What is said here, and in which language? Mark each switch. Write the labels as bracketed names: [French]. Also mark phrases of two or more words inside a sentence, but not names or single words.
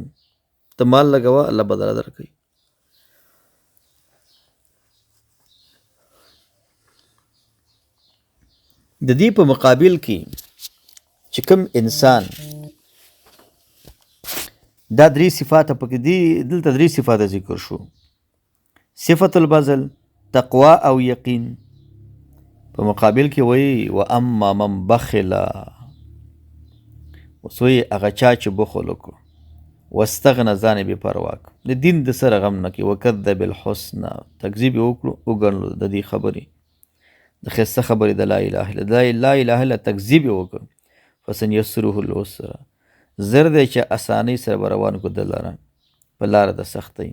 [Pashto] ته مال لګوه، الله بدله در کوي. د دې په مقابل کې چې کوم انسان دا درې صفات پکې دي، دلته درې صفات ذکر شو، [Arabic] صفت البذل، [Pashto] تقوا او یقین. په مقابل کې وایي [Arabic] و اما من بخل، [Pashto] اوس وایي هغه چا چې بخل وکړو، واستغنى ځان یې بې پروا کړ، د دین د سره غم نه کوي، [Arabic] وکذب بالحسنى، [Pashto] تکذیب یې وکړو، وګڼلو د دې خبرې، د ښایسته خبرې د [Arabic] لا اله الا لا اله الا [Pashto] تکذیب یې وکړ، [Arabic] فسنیسره العسرى، [Pashto] زر دی چې اسانۍ سره به روان کړو د لره په لاره د سختۍ.